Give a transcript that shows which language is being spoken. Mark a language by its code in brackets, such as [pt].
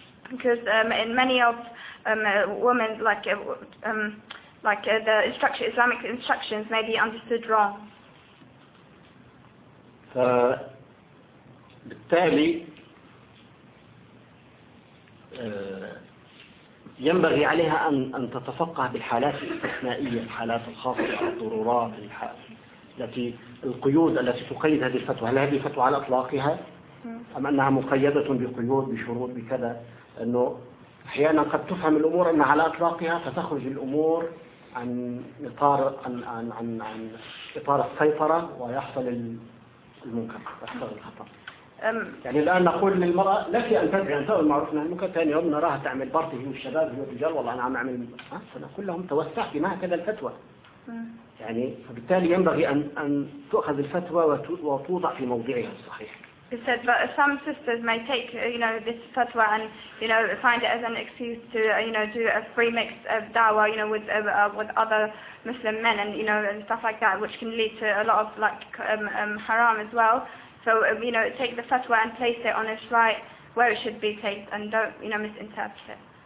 [en] Because in many of women like the instruction Islamic instructions may be understood wrong. [ar] فبالتالي ينبغي عليها أن تتفقه بالحالات الاستثنائية الحالات الخاصة الضرورات التي القيود التي تقيد هذه الفتوى هل هذه الفتوى على إطلاقها أم أنها مقيدة بقيود بشروط بكذا أنه أحيانا قد تفهم الأمور أنها على إطلاقها فتخرج الأمور عن إطار عن عن عن, عن إطار السيطرة ويحصل المنكر يحصل الخطأ. يعني الآن نقول للمرأة لك أن تدعي أن تقول معروفنا المنكر ثاني يوم نراها تعمل بارتي هي والشباب هي والرجال والله أنا عم أعمل فنقول لهم توسع بما هكذا الفتوى يعني فبالتالي ينبغي أن تؤخذ الفتوى وتوضع في موضعها الصحيح. [en] He said, but some sisters may take, this fatwa and, find it as an excuse to, do a free mix of dawah, with other Muslim men and, and stuff like that, which can lead to a lot of, haram as well. So, take the fatwa and place it on its right where it should be placed and don't, misinterpret it.